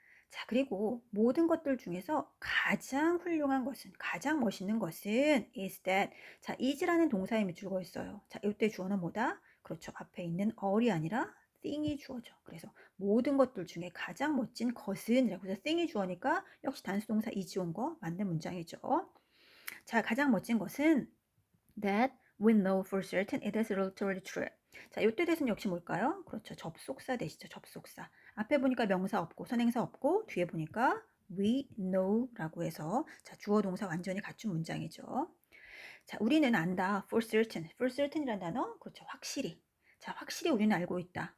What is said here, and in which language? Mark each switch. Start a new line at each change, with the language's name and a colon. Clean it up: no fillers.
Korean: 자, 그리고 모든 것들 중에서 가장 훌륭한 것은, 가장 멋있는 것은
English: is that.
Korean: 자, is라는 동사에 밑줄고 있어요. 자, 이때 주어는 뭐다? 그렇죠. 앞에 있는 all이 아니라 thing이 주어죠. 그래서 모든 것들 중에 가장 멋진 것은 이라고 해서 thing이 주어니까 역시 단수 동사 is 온 거 맞는 문장이죠. 자, 가장 멋진 것은
English: that we know for certain it is literally true.
Korean: 자, 이때 대신 역시 뭘까요? 그렇죠. 접속사 되시죠. 접속사. 앞에 보니까 명사 없고 선행사 없고 뒤에 보니까 we know라고 해서 자, 주어 동사 완전히 갖춘 문장이죠. 자, 우리는 안다. for certain. for certain이라는 단어. 그렇죠. 확실히. 자, 확실히 우리는 알고 있다.